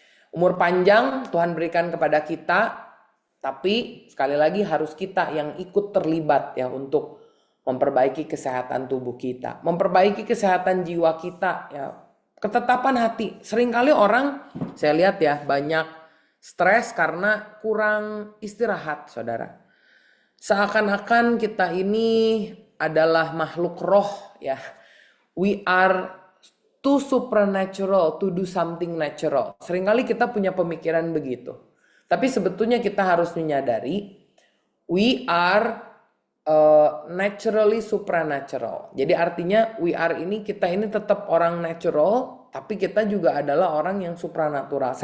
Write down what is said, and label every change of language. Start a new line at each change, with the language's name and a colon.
Indonesian: Umur panjang Tuhan berikan kepada kita, tapi sekali lagi harus kita yang ikut terlibat ya untuk memperbaiki kesehatan tubuh kita, memperbaiki kesehatan jiwa kita ya. Ketetapan hati. Seringkali orang saya lihat ya banyak stres karena kurang istirahat, saudara. Seakan-akan kita ini adalah makhluk roh ya.
English: We are too supernatural to do something natural.
Indonesian: Seringkali kita punya pemikiran begitu. Tapi sebetulnya kita harus menyadari
English: we are naturally supernatural.
Indonesian: Jadi artinya
English: we are
Indonesian: ini, kita ini tetap orang natural, tapi kita juga adalah orang yang supranatural.